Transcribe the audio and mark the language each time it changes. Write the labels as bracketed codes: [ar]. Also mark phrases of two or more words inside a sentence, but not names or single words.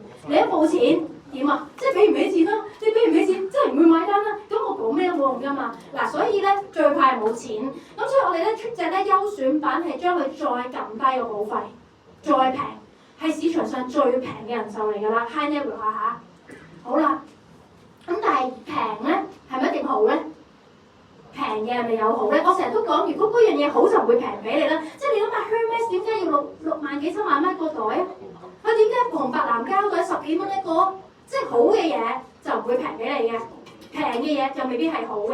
[yue] 你一冇錢點啊？即係俾唔起錢啦！你俾唔起錢，真係唔會買單啦。咁我講咩都冇用㗎嘛。嗱，所以咧最怕係冇錢。咁所以我哋咧出隻咧優選版係將佢再撳低個保費，再平，係市場上最平嘅人壽嚟㗎啦 ， [en] high net worth [yue] 嚇。好啦，咁但係平咧係咪一定好咧？平嘅係咪有好咧？我成日都講，如果嗰樣嘢好就唔會平俾你啦。即係你諗下 Hermes 點解要6萬幾7萬蚊個袋啊？佢點解紅白藍膠袋10幾蚊一個？即係好嘅嘢就唔會平俾你嘅，平嘅嘢就未必係好嘅。